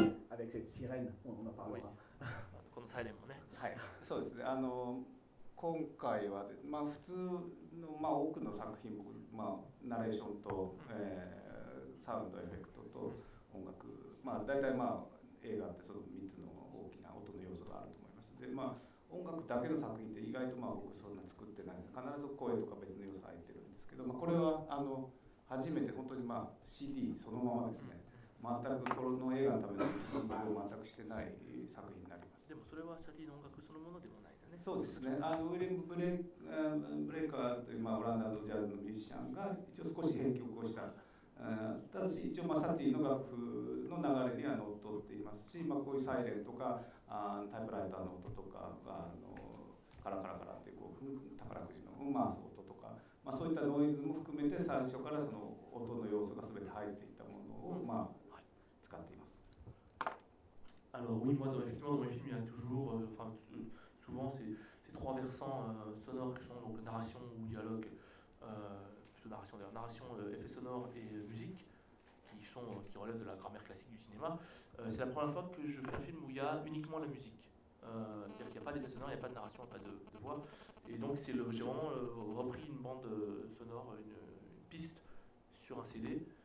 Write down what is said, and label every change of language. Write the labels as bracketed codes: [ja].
[fr] Avec cette sirène, on en parlera. Comme ça, les mots, hein. Oui, c'est ça. [ja] 今回は、まあ、普通の、まあ、多くの作品も、まあ、ナレーションと、サウンドエフェクトと音楽、まあ、大体、まあ、映画ってその3つの大きな音の要素があると思います。で、まあ、音楽だけの作品って意外と、まあ、僕そんな作ってないんです。必ず声とか別の要素が入ってるんですけど、まあ、これはあの初めて本当に、まあ、CD そのままですね、全くこの映画のための CD を全くしてない作品になります。でもそれはサティの音楽そのものではない。そうですね、あのウィリアム・ブレイカーという、まあ、オランダのジャズのミュージシャンが一応少し編曲をした、ただし一応、まあ、サティの楽譜の流れには乗っ取っていますし、まあ、こういうサイレンとかあタイプライターの音とかあのカラカラカラという宝くじの踏ます音とか、まあ、そういったノイズも含めて最初からその音の要素が全て入っていたものを、まあ、使っています。 [fr] あの、oui, moi, dans les films は toujours, enfin,souvent c'est trois versants sonores qui sont donc narration ou dialogue, plutôt narration d'ailleurs, narration, effet sonore et musique, qui relèvent de la grammaire classique du cinéma. C'est la première fois que je fais un film où il y a uniquement la musique, c'est-à-dire qu'il n'y a pas d'effet sonore, il n'y a pas de narration, il n'y a pas de voix, et donc j'ai vraiment repris une bande sonore, une piste sur un CD.